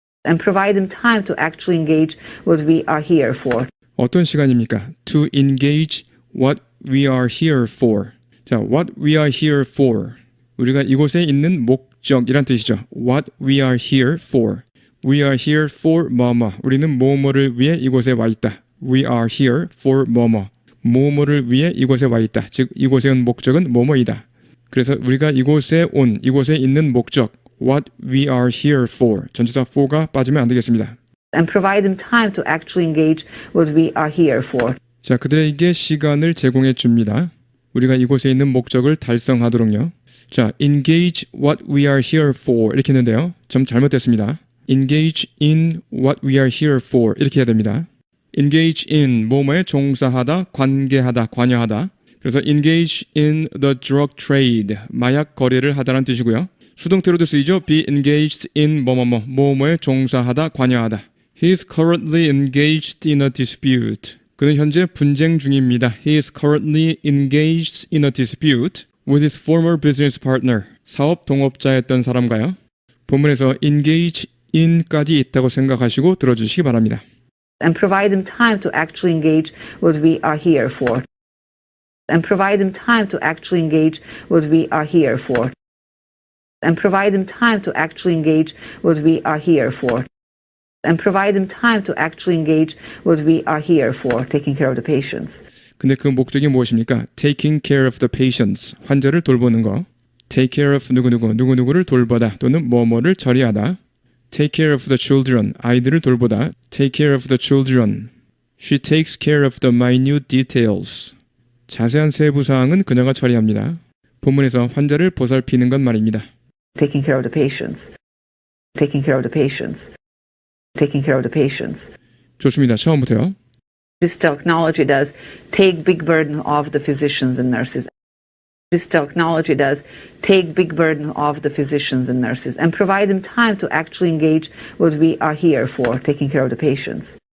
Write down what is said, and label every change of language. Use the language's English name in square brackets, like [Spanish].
[English] and provide them time to actually engage what we are here for. [Korean] 어떤 시간입니까? [English] To engage what we are here for. 자, what we are here for. [Korean] 우리가 이곳에 있는 목적이란 뜻이죠. [English] What we are here for. We are here for [Korean] 뭐뭐. 우리는 뭐뭐를 위해 이곳에 와 있다. [English] We are here for [Korean] 뭐뭐. 뭐뭐를 위해 이곳에 와 있다. 즉 이곳에 온 목적은 뭐뭐이다. 그래서 우리가 이곳에 있는 목적 [English] What we are here for. [Korean] 전치사 for가 빠지면 안 되겠습니다. [English] And provide them time to actually engage what we are here for. [Korean] 자, 그들에게 시간을 제공해 줍니다. 우리가 이곳에 있는 목적을 달성하도록요. [English] 자, engage what we are here for [Korean] 이렇게 했는데요. 좀 잘못됐습니다. [English] engage in what we are here for [Korean] 이렇게 해야 됩니다. [English] engage in [Korean] 뭐뭐에 종사하다, 관계하다, 관여하다. 그래서 [English] engage in the drug trade [Korean] 마약 거래를 하다라는 뜻이고요. 수동태로도 쓰이죠. [English] be engaged in [Korean] 뭐뭐에 종사하다, 관여하다. [English] He is currently engaged in a dispute. [Korean] 그는 현재 분쟁 중입니다. [English] He is currently engaged in a dispute with his former business partner. [Korean] 사업 동업자였던 사람과요. 본문에서 [English] engage in [Korean] 까지 있다고 생각하시고 들어주시기 바랍니다. [English] And provide them time to actually engage what we are here for. And provide them time to actually engage what we are here for. And provide them time to actually engage what we are here for. And provide them time to actually engage what we are here for, taking care of the patients. [Korean] 근데 그 목적이 무엇입니까? [English] Taking care of the patients. [Korean] 환자를 돌보는 거. [English] Take care of [Korean] 누구누구를 돌보다 또는 뭐뭐를 처리하다. [English] Take care of the children. [Korean] 아이들을 돌보다. [English] Take care of the children. She takes care of the minute details. [Korean] 자세한 세부 사항은 그녀가 처리합니다. 본문에서 환자를 보살피는 것 말입니다. [English] Taking care of the patients. Taking care of the patients. Taking care of the patients. [Korean] 좋습니다. 처음부터요. [English] This technology does take big burden off the physicians and nurses. This technology does take big burden off the physicians and nurses and provide them time to actually engage what we are here for, taking care of the patients.